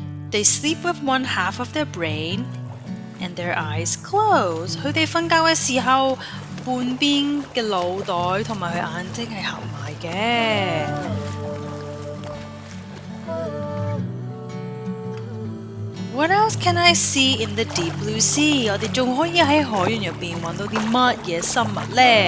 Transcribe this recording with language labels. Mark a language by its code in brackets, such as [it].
[en] They sleep with one half of their brain and their eyes closed. [yue] 佢哋瞓覺嘅時候，半邊嘅腦袋同埋佢眼睛係合埋嘅。 [en] What else can I see in the deep blue sea? [yue] 我哋仲可以喺海洋入邊揾到啲乜嘢生物呢？